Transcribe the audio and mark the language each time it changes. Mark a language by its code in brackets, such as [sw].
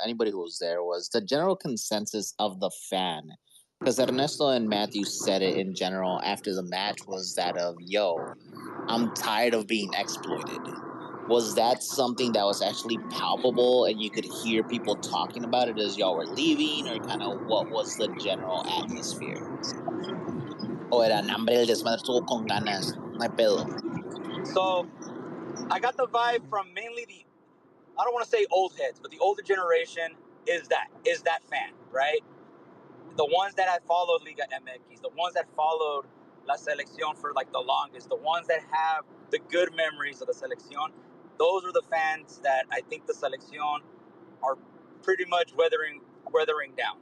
[en] Anybody who was there, was the general consensus of the fan, because Ernesto and Matthew said it in general after the match, was that of, yo, I'm tired of being exploited. Was that something that was actually palpable and you could hear people talking about it as y'all were leaving, or kind of what was the general atmosphere? [es] O era, hambre, el desmadre estuvo con ganas, no hay pedo. [en] So I got the vibe from mainly I don't want to say old heads, but the older generation is that fan, right? The ones that have followed Liga MX, the ones that followed La Selección for like the longest, the ones that have the good memories of the Selección, those are the fans that I think the Selección are pretty much weathering down.